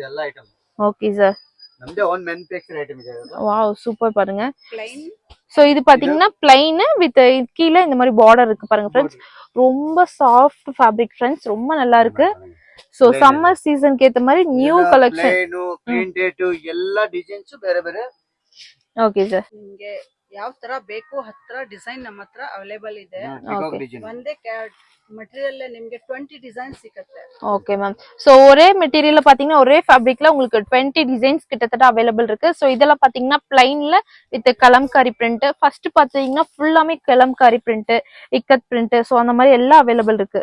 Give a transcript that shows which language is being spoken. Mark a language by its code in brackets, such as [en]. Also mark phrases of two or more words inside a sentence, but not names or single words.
[en] okay sir. நம்மளே own manufacture item இது. wow super பாருங்க. [ta] சோ இது பாத்தீங்கன்னா [en] plain with [ta] கீழ இந்த மாதிரி பார்டர் இருக்கு பாருங்க ஃப்ரெண்ட்ஸ். ரொம்ப [en] soft fabric friends, [ta] ரொம்ப நல்லா இருக்கு. [en] so summer [ta] சீசனுக்கு ஏத்த மாதிரி [en] new collection. [kn] ಪ್ರಿಂಟೆಡ್ ಎಲ್ಲಾ ಡಿಸೈನ್ಸ್ ಬೇರೆ ಬೇರೆ. [en] okay sir. [kn] ನಿಮಗೆ ಯಾವ ತರ ಬೇಕು ಹತ್ರ ಡಿಸೈನ್ ನಮ್ಮ ಹತ್ರ ಅವೈಲೇಬಲ್ ಇದೆ. ಒಂದೇ மெட்டீரியல்ல ನಿಮಗೆ 20 டிசைன் ಸಿಗುತ್ತೆ. [en] okay ma'am. [ta] சோ ஒரே மெட்டீரியல்ல பாத்தீங்கன்னா ஒரே ஃபேப்ரிக்ல உங்களுக்கு 20 டிசைன்ஸ் கிட்டத்தட்ட அவைலபிள் இருக்கு. சோ இதெல்லாம் பாத்தீங்கன்னா [en] plainla with kalamkari print. [ta] ஃபர்ஸ்ட் பாத்தீங்கன்னா ஃபுல்லாமே [en] kalamkari print, ikkat print. [ta] சோ அந்த மாதிரி எல்லாம் அவைலபிள் இருக்கு.